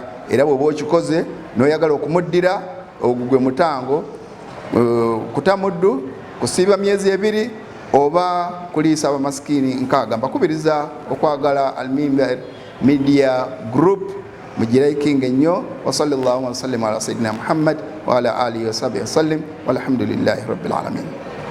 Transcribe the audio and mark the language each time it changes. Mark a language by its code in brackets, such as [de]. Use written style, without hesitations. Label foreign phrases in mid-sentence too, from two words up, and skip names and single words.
[lg] Era bw'oba okikoze n'oyagala okumuddira, ogwo gwe mutango, kuta muddu, kusiiba myezi 2 oba kuliisa abamasikini 6. Mbakubiriza okwagala Al-Minbar Media Group, mugiraikinga ennyo. [ar] وصلى الله وسلم على سيدنا محمد وعلى آله وصحبه وسلم، والحمد لله رب العالمين.